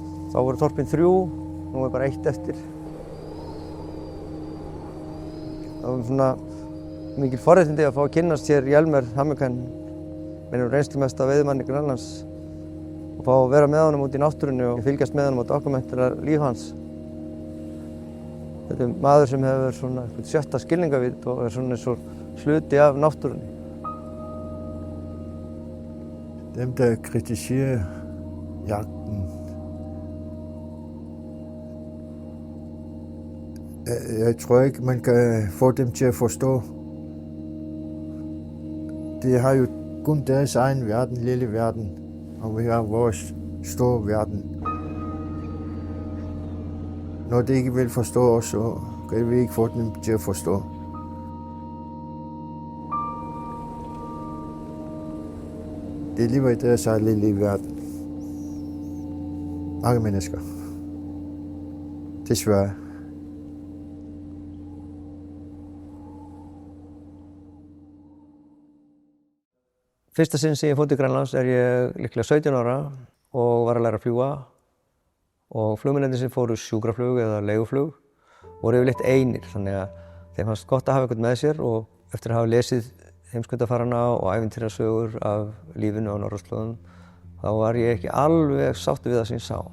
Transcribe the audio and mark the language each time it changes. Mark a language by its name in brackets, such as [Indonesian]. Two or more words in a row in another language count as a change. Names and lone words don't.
[Icelandic] Þá voru þorpin 3, nú bara 1 eftir. Það var svona mikil forréttindi að fá að kynnast hér Hjalmar Hamakan, mínum reynslumesta veiðimanni Grænlands, og fá að vera með honum út í náttúrunni og fylgjast með honum og dokumentera líf hans. Þetta maður sem hefur svona 7. skilningarvit og svona eins og hluti af náttúrunni. [Danish] Dem, der kritiserer jagten, jeg tror ikke, man kan få dem til at forstå. De har jo kun deres egen verden, lille verden, og vi har vores store verden. Når de ikke vil forstå os, så kan vi ikke få dem til at forstå. De lever i deres egen lille verden. Mange mennesker. Desværre. [Icelandic] Fyrsta sinn sem ég fór til Grænlands ég líklega 17 ára og var að læra að fljúga, og flugmennirnir sem fóru sjúkraflug eða leiguflug voru yfirleitt einir, þannig að þeim fannst gott að hafa einhvern með sér, og eftir að hafa lesið heimskautafarana og ævintýrasögur af lífinu á norðurslóðum þá var ég ekki alveg sáttur við það sem ég sá.